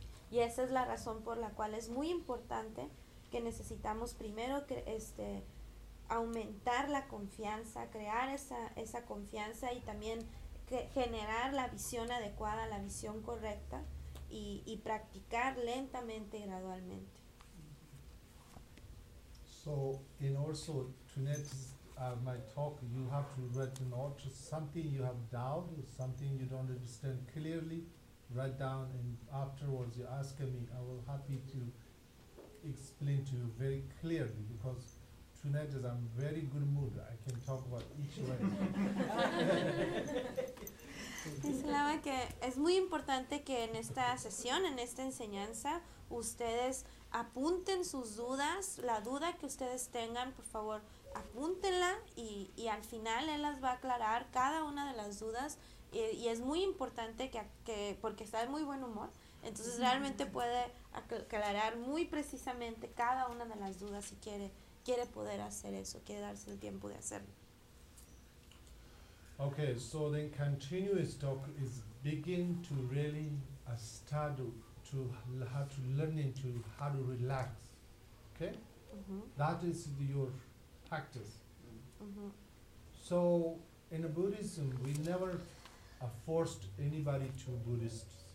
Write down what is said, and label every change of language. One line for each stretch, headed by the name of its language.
Spanish: Y esa es la razón por la cual es muy importante que necesitamos primero aumentar la confianza, crear esa confianza y también generar la visión adecuada, la visión correcta y practicar lentamente y gradualmente.
English: So, and also to next my talk, you have to write a note, something you have doubt, something you don't understand clearly. Write down, and afterwards you ask me, I will happy to explain to you very clearly, because tonight is I'm very good mood. I can talk about each one.
Spanish: Mencionaba que es muy importante que en esta sesión, en esta enseñanza, ustedes apunten sus dudas, la duda que ustedes tengan, por favor, apúntenla y al final él las va a aclarar, cada una de las dudas. Y es muy importante que porque está de muy buen humor, entonces realmente puede aclarar muy precisamente cada una de las dudas si quiere poder hacer eso, quiere darse el tiempo de hacerlo.
English: Okay, so then continuous talk is begin to really start to how to learning to how to relax. Okay? Mm-hmm. That is your practice. Mm-hmm. So in Buddhism, we never forced anybody to Buddhist.